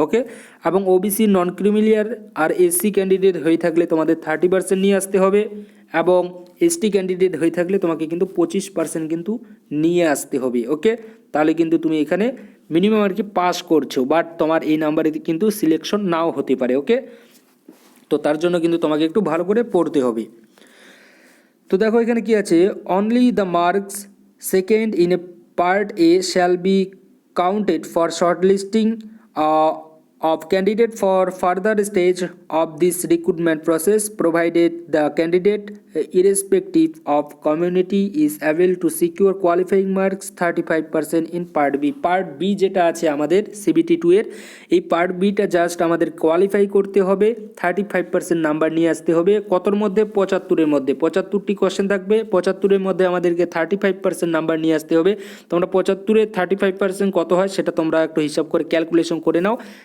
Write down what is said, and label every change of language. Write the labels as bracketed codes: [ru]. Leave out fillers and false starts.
[bn] ওকে, এবং ওবিসি নন ক্রিমিলিয়ার আর SC candidate হয়ে থাকলে তোমাদের 30% নিয়ে আসতে হবে এবং এসটি ক্যান্ডিডেট হয়ে থাকলে তোমাকে কিন্তু 25% কিন্তু নিয়ে আসতে হবে। ওকে, তাহলে কিন্তু তুমি এখানে মিনিমাম আর কি পাস করছো, বাট তোমার এই নাম্বারে কিন্তু সিলেকশন নাও হতে পারে। ওকে, তো তার জন্য কিন্তু তোমাকে একটু ভালো করে পড়তে হবে। তো দেখো এখানে কি আছে, [en] Only the marks secured in a part A shall be counted for shortlisting of candidate for further stage of this recruitment process provided the candidate irrespective of community is able to secure qualifying marks 35% in part B. [bn] part B যেটা আছে আমাদের CBT 2 এর এই part beta just আমাদের qualify করতে হবে, 35% number নিয়ে আসতে হবে। কতর মধ্যে, 75-এর মধ্যে। 75টি কোশ্চেন থাকবে, 75-এর মধ্যে আমাদেরকে 35% নাম্বার নিয়ে আসতে হবে। তোমরা 75-এর 35% কত হয় সেটা তোমরা একটু হিসাব করে ক্যালকুলেশন করে নাও।